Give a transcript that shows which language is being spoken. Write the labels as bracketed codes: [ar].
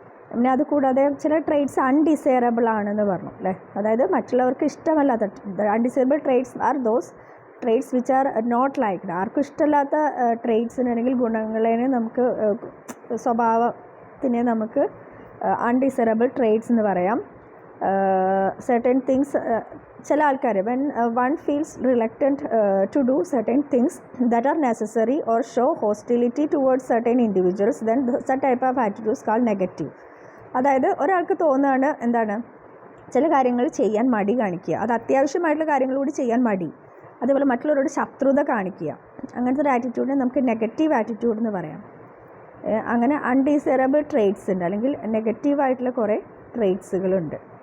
[ml] പിന്നെ അതുകൂടാതെ ചില ട്രെയ്റ്റ്സ് അൺഡിസൈറബിൾ ആണെന്ന് പറഞ്ഞു അല്ലേ. അതായത് മറ്റുള്ളവർക്ക് ഇഷ്ടമല്ലാത്ത [en] Undesirable traits are those traits which are not liked. [ml] ആർക്കും ഇഷ്ടമല്ലാത്ത ട്രെയ്റ്റ്സിന് അല്ലെങ്കിൽ ഗുണങ്ങളെ നമുക്ക്, സ്വഭാവത്തിനെ നമുക്ക് അൺഡിസൈറബിൾ ട്രെയ്റ്റ്സ് എന്ന് പറയാം. [en] certain things, [ml] ചില ആൾക്കാർ [en] when one feels reluctant to do certain things that are necessary or show hostility towards certain individuals, then such type of attitude is called negative. [ml] അതായത് ഒരാൾക്ക് തോന്നുകയാണ് എന്താണ്, ചില കാര്യങ്ങൾ ചെയ്യാൻ മടി കാണിക്കുക, അത് അത്യാവശ്യമായിട്ടുള്ള കാര്യങ്ങൾ കൂടി ചെയ്യാൻ മടി, അതേപോലെ മറ്റുള്ളവരോട് ശത്രുത കാണിക്കുക, അങ്ങനത്തെ ഒരു ആറ്റിറ്റ്യൂഡിനെ നമുക്ക് നെഗറ്റീവ് ആറ്റിറ്റ്യൂഡ് എന്ന് പറയാം. അങ്ങനെ അൺഡിസൈറബിൾ ട്രെയ്റ്റ്സ് ഉണ്ട്, അല്ലെങ്കിൽ നെഗറ്റീവായിട്ടുള്ള കുറേ ട്രെയ്റ്റ്സുകളുണ്ട്.